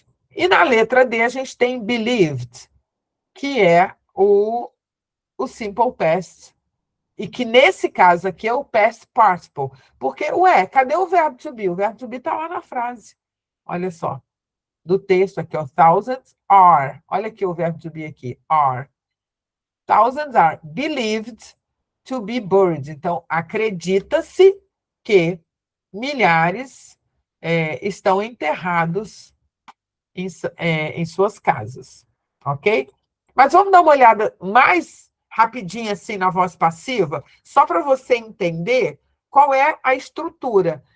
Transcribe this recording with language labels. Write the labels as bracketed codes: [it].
[pt] E na letra D a gente tem believed, que é o simple past. E que nesse caso aqui é o past participle. Porque, cadê o verbo to be? O verbo to be está lá na frase. Olha só. Do texto aqui, ó. [en] Thousands are. [pt] Olha aqui o verbo to be aqui. [en] Are. Thousands are believed to be buried. [pt] Então, acredita-se que milhares estão enterrados em suas casas. Ok? Mas vamos dar uma olhada mais rapidinho assim na voz passiva, só para você entender qual é a estrutura.